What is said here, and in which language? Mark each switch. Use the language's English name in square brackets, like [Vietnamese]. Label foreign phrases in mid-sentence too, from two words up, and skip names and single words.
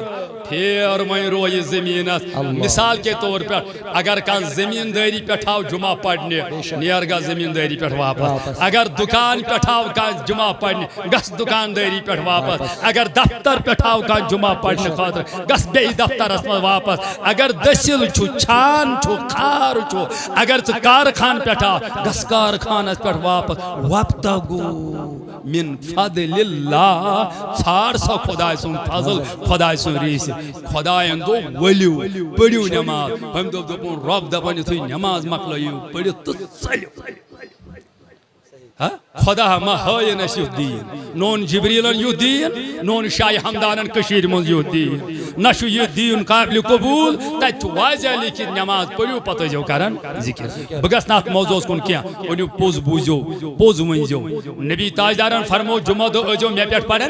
[Kashmiri] پھیر وۄنۍ رو یہِ زٔمیٖنس مثال کے طور پٮ۪ٹھ اگر کانٛہہ زٔمیٖندٲری پٮ۪ٹھ آو جمعہ پرنہِ نیر گژھ زٔمیٖندٲری پٮ۪ٹھ واپس اگر دُکان پٮ۪ٹھ آو کانٛہہ جمعہ پرنہِ گژھ دُکاندٲری پٮ۪ٹھ واپس اگر دفتر پٮ۪ٹھ آو کانٛہہ جمعہ پرنہٕ خٲطرٕ گژھ بیٚیہِ دفترس منٛز واپس اگر دٔسِل چھُ چھان چھُ خار چھُ اگر ژٕ کارخان پٮ۪ٹھ آو گژھ کارخانس پٮ۪ٹھ واپس [Arabic] وابتغوا من فضل اللہ [Kashmiri] ژھار سا خۄداے سُنٛد فضل خۄداے سُنٛد ریٖسِتھ خۄدایَن دوٚپ ؤلِو پٔرِو نٮ۪ماز أمۍ دوٚپ دوٚپُن رۄب دپان یُتھُے نٮ۪ماز مکلٲیِو پٔرِتھ تہٕ ژٔلِو خۄدا ما ہٲیِن اَسہِ یُتھ دیٖن نہ اوٚن جبریٖلن یُتھ دیٖن نہ اوٚن شاہِ ہمدانن کٔشیٖرِ منٛز یُتھ دیٖن نہ چھُ یہِ دیٖن قابلِ قبوٗل تتہِ چھُ واضح لیٖکھِتھ نٮ۪ماز پٔرِو پتہٕ ٲسۍزیو کران ذِکر بہٕ گژھٕ نہٕ اتھ موضوٗعس کُن کینٛہہ ؤنِو پوٚز بوٗزِو پوٚز ؤنۍزیو نبی تاجدارن فرمو جمعہ دۄہ ٲسۍزیو مےٚ پٮ۪ٹھ پران